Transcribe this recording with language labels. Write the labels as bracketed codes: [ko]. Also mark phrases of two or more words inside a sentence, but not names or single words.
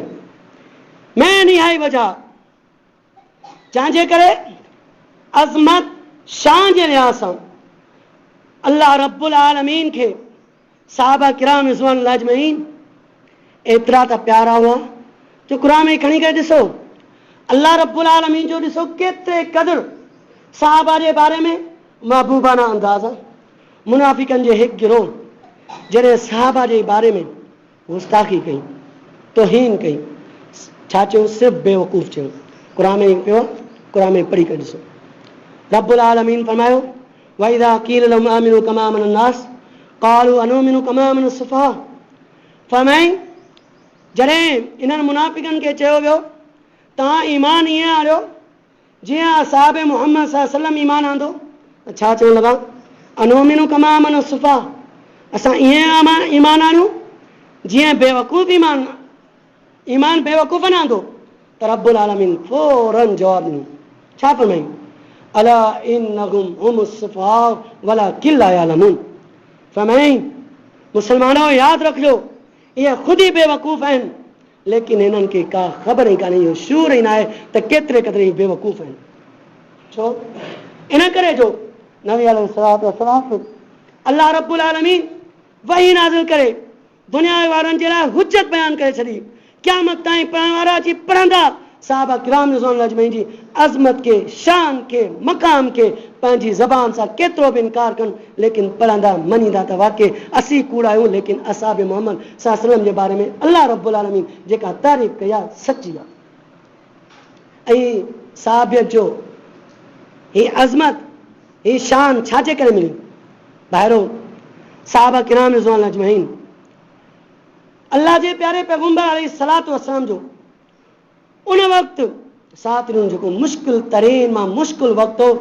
[sd] मेन इहा ई वजह जंहिंजे करे अज़मत शान जे लिहाज़ सां [ar] الله رب العالمين [sd] खे सहाबा किराम [ar] رضوان الله أجمعين [sd] एतिरा त प्यारा हुआ जो क़ुरान में खणी करे ॾिसो [ar] الله رب العالمين [sd] जो ॾिसो केतिरे क़दुरु सहाबा जे बारे में महबूबाना अंदाज़ आहे। मुनाफ़िकनि जे हिकु गिरोह जॾहिं सहाबा जे बारे में गुस्ताखी कई, तौहीन कई, छा चयो? सिर्फ़ु बेवकूफ़ चयो। क़ुरान में पियो, क़ुरान में पढ़ी करे ॾिसो। [ar] رب العالمين फरमायो وإذا قيل لهم آمنوا كما آمن الناس قالوا أنؤمن كما آمن السفهاء. [sd] फरमाई जॾहिं इन्हनि मुनाफ़िकनि खे चयो वियो तव्हां ईमान ईअं आणियो जीअं असहाब मुहम्मद [ar] صلى الله عليه وسلم [sd] ईमान आंदो। छा चवण लॻा? [ar] أنؤمن كما آمن السفهاء, [sd] असां ईअं ईमान आणियूं जीअं बेवकूफ़ ईमान बेवकूफ़ न आंदो। त [ar] رب العالمين [sd] फौरन जवाब ॾिनो। छा फरमाई? [ar] ألا إنهم هم السفهاء ولكن لا يعلمون. [sd] फरमाई मुसलमानों यादि रखिजो, इहे ख़ुदि ई बेवकूफ़ आहिनि, लेकिन हिननि खे का ख़बर ई कान्हे, इहो शूर ई न आहे त केतिरे क़दुरु बेवकूफ़ आहिनि। छो? इन करे जो नबी [ar] عليه الصلاة والسلام الله رب العالمين [sd] वही नाज़िल करे दुनिया वारनि जे लाइ हुज्जत बयान करे छॾी। क़यामत ताईं पढ़ण वारा अची पढ़ंदा सहाबा किराम [ar] رضوان الله أجمعين [sd] जी अज़मत के, शान के, मक़ाम के पंहिंजी ज़बान सां केतिरो बि इनकार कनि, लेकिन पढ़ंदा मञींदा त वाक़ई असीं कूड़ा आहियूं, लेकिन असहाब मुहम्मद [ar] صلى الله عليه وسلم [sd] जे बारे में [ar] الله رب العالمين [sd] जेका तारीफ़ कई आहे सची आहे। ऐं सहाबियत जो ही अज़मत, ही शान छाजे करे मिली? ॿाहिरों सहाबा किराम [ar] رضوان الله أجمعين [sd] अल्लाह जे प्यारे पैगंबर [ar] عليه الصلاة والسلام [sd] जो उन वक़्तु साथ ॾिनो जेको मुश्किल तरीन मां मुश्किल वक़्तु हो।